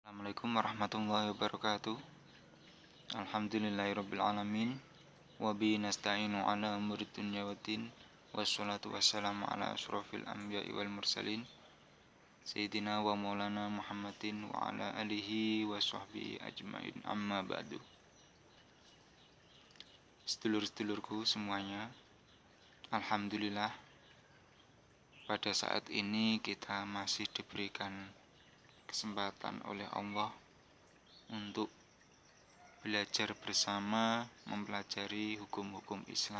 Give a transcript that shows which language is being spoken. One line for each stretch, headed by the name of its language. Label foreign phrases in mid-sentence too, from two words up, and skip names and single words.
Arabic: السلام عليكم ورحمة الله وبركاته. الحمد لله رب العالمين وبه نستعين على أمور الدنيا والدين والصلاة والسلام على أشرف الأنبياء والمرسلين سيدنا ومولانا محمد وعلى آله وصحبه أجمعين أما بعد.
Indonesian: Sedulur-sedulurku semuanya, alhamdulillah pada saat ini kita masih diberikan kesempatan oleh Allah untuk belajar bersama mempelajari hukum-hukum Islam.